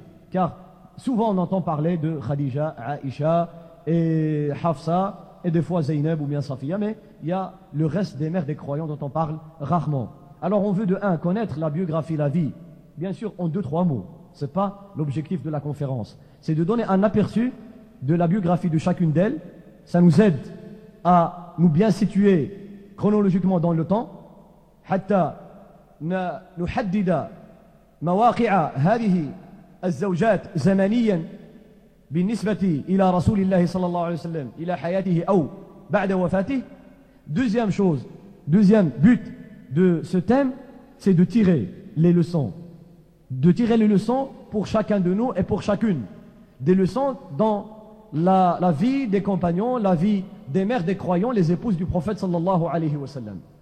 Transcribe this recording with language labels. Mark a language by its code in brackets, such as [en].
[fr] Car souvent on entend parler de Khadija, Aisha et Hafsa, et des fois Zainab ou bien Safiya, mais il y a le reste des mères des croyants dont on parle rarement. Alors on veut de 1 connaître la biographie, la vie, bien sûr en 2-3 mots, c'est pas l'objectif de la conférence, c'est de donner un aperçu de la biographie de chacune d'elles. Ça nous aide à nous bien situer chronologiquement dans le temps, [ar] hatta نحدد مواقع هذه الزوجات زمنيا بالنسبة إلى رسول الله صلى الله عليه وسلم إلى حياته أو بعد وفاته. [fr] Deuxième chose, deuxième but de ce thème, c'est de tirer les leçons. De tirer les leçons pour chacun de nous et pour chacune. Des leçons dans la vie des compagnons, la vie des mères des croyants, les épouses du prophète صلى الله عليه وسلم.